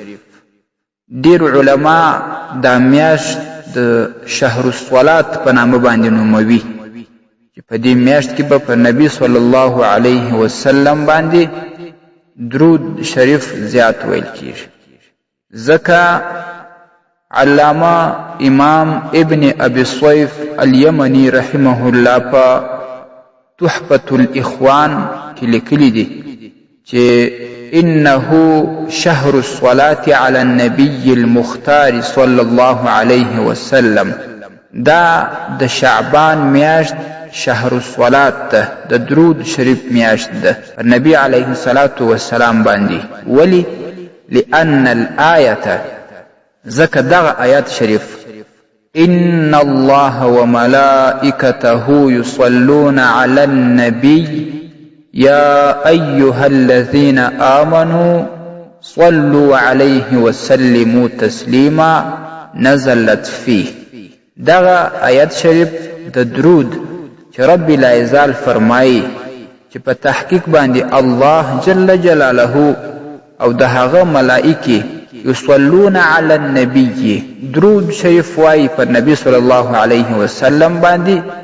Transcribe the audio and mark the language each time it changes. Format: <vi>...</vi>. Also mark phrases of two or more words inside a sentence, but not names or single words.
<ps>ډیر علما دا میاشت د</ps> <ar>شهر الصلات</ar> <ps>په نامه باندې نوموي چې په دې میاشت کې به په نبی</ps> <ar>صلی الله علیه وسلم</ar> <ps>باندې درود شریف زیات ویل کیږي. ځکه علامه امام ابن ابي الصيف اليمني رحمه الله په تحفة الاخوان کې لیکلي دي چې</ps> <ar>انه شهر الصلاة على النبي المختار صلى الله عليه وسلم.</ar> <ps>دا د شعبان میاشت</ps> <ar>شهر الصلاة</ar> <ps>ده، د درود شریف میاشت ده پر نبی</ps> <ar>علیه الصلاة والسلام</ar> <ps>باندې. ولی؟</ps> <ar>لأن الآية،</ar> <ps>ذکر دغه آیات شریف</ps> <ar>ان الله وملائکته يصلون على النبي يا أيها الذين آمنوا صلوا عليه وسلموا تسليما نزلت فيه.</ar> <ps>دغه آیات شریف د درود چې رب العزال فرمایي چې په تحقیق باندې الله جل جلاله او د هغه ملائکه</ps> <ar>یصلون علی النبی،</ar> <ps>درود شریف وایي پر نبی</ps> <ar>صلی الله علیه وسلم</ar> <ps>باندې.</ps>